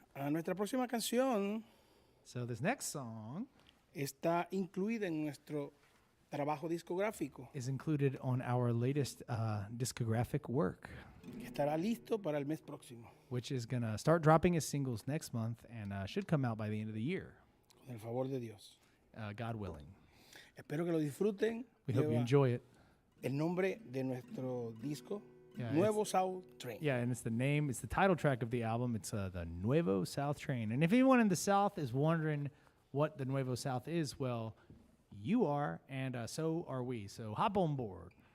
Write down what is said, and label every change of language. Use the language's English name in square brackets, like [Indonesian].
[Spanish] Nuestra próxima canción [English] So this next song [Spanish] está incluida en nuestro trabajo discográfico, [English] is included on our latest discographic work, [Spanish] que estará listo para el mes próximo, [English] which is going to start dropping as singles next month and should come out by the end of the year, [Spanish] con el favor de Dios. [English] God willing. [Spanish] Espero que lo disfruten. [English] We hope you [Spanish] Lleva [English] enjoy it. [Spanish] el nombre de nuestro disco, [English] Yeah, [Spanish] Nuevo South Train. [English] Yeah, and it's the title track of the album. It's the Nuevo South Train. And if anyone in the South is wondering what the Nuevo South is, well, you are, and so are we. So hop on board.